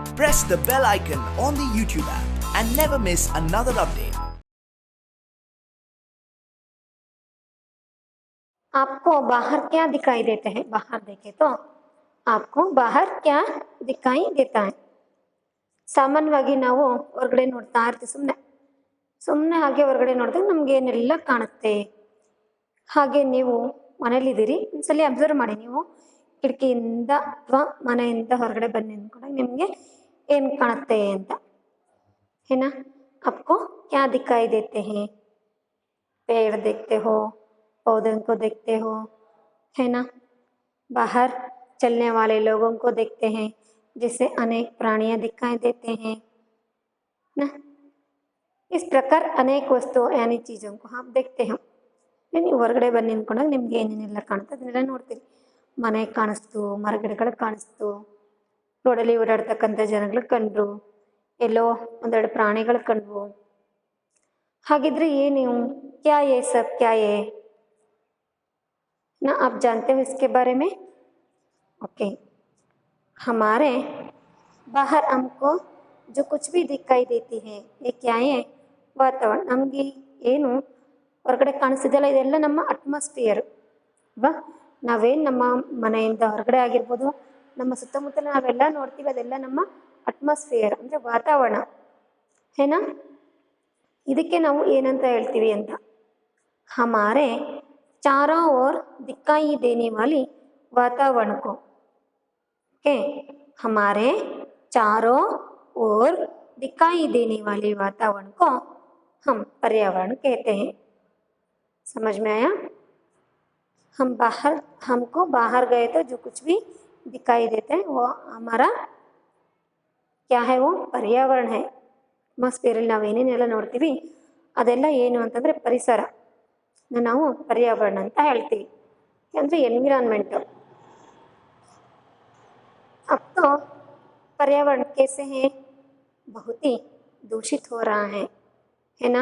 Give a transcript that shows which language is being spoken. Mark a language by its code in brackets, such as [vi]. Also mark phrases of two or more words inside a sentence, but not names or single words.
[en] press the bell icon on the YouTube app and never miss another update. [hi] आपको बाहर क्या दिखाई देते हैं? बाहर देखे तो आपको बाहर क्या दिखाई देता है? [kn] ಸಾಮಾನ್ಯವಾಗಿ ನಾವು ಹೊರಗಡೆ ನೋಡ್ತಾ ಇರ್ತೀವಿ, ಸುಮ್ಮನೆ ಹಾಗೆ ಹೊರಗಡೆ ನೋಡಿದಾಗ ನಮ್ಗೆ ಏನೆಲ್ಲ ಕಾಣುತ್ತೆ. ಹಾಗೆ ನೀವು ಮನೇಲಿದ್ದೀರಿ, ಒಂದ್ಸಲಿ ಅಬ್ಸರ್ವ್ ಮಾಡಿ. ನೀವು ಕಿಟಕಿಯಿಂದ ಅಥವಾ ಮನೆಯಿಂದ ಹೊರಗಡೆ ಬನ್ನಿ ಅಂದ್ಕೊಂಡಾಗ ನಿಮಗೆ ಏನು ಕಾಣುತ್ತೆ ಅಂತ. [hi] है ना? आपको क्या दिखाई देते हैं? पेड़ देखते हो, पौधों को देखते हो, है ना? बाहर चलने वाले लोगों को देखते हैं, जिससे अनेक प्राणियां दिखाई देते हैं ना. इस प्रकार अनेक वस्तु यानी चीज़ों को आप देखते हो. [kn] ನೀವು ಹೊರಗಡೆ ಬನ್ನಿ ಅಂದ್ಕೊಂಡಾಗ ನಿಮ್ಗೆ ಏನೇನೆಲ್ಲ ಕಾಣುತ್ತೆ ಅದನ್ನೆಲ್ಲ ನೋಡ್ತೀರಿ. ಮನೆ ಕಾಣಿಸ್ತು, ಮರಗಿಡಗಳು ಕಾಣಿಸ್ತು, ರೋಡಲ್ಲಿ ಓಡಾಡ್ತಕ್ಕಂಥ ಜನಗಳು ಕಂಡ್ರು, ಎಲ್ಲೋ ಒಂದೆರಡು ಪ್ರಾಣಿಗಳು ಕಂಡ್ವು. ಹಾಗಿದ್ರೆ ಏನು? [hi] क्या ये सब क्या है ना? आप जानते हो इसके बारे में? ओके. हमारे बाहर हमको जो कुछ भी दिखाई देती है ये क्या है? वातावरण. [kn] ನಮಗೆ ಏನು ಹೊರಗಡೆ ಕಾಣಿಸ್ತಿದೆಯಲ್ಲ ಇದೆಲ್ಲ ನಮ್ಮ ಅಟ್ಮಾಸ್ಫಿಯರ್ ಅಲ್ವಾ? ನಾವೇನು ನಮ್ಮ ಮನೆಯಿಂದ ಹೊರಗಡೆ ಆಗಿರ್ಬೋದು, ನಮ್ಮ ಸುತ್ತಮುತ್ತಲ ನಾವೆಲ್ಲ ನೋಡ್ತೀವಿ, ಅದೆಲ್ಲ ನಮ್ಮ ಅಟ್ಮಾಸ್ಫಿಯರ್ ಅಂದರೆ ವಾತಾವರಣ. ಏನಾ? ಇದಕ್ಕೆ ನಾವು ಏನಂತ ಹೇಳ್ತೀವಿ ಅಂತ, [hi] हमारे चारों ओर दिखाई देने वाली वातावरण को, ओके, हमारे चारों ओर दिखाई देने वाले वातावरण को हम पर्यावरण कहते हैं. समझ में आया? हमको बाहर गए तो जो कुछ भी दिखाई देते हैं वो हमारा क्या है? वो पर्यावरण है. [kn] ಅಟ್ಮಾಸ್ಫಿಯರಲ್ಲಿ ನಾವೇನೇನೆಲ್ಲ ನೋಡ್ತೀವಿ ಅದೆಲ್ಲ ಏನು ಅಂತಂದರೆ ಪರಿಸರ, ನಾವು पर्यावरण ಅಂತ ಹೇಳ್ತೀವಿ, ಅಂದರೆ एनवायरनमेंट. [hi] अब तो पर्यावरण कैसे है? बहुत ही दूषित हो रहा है ना?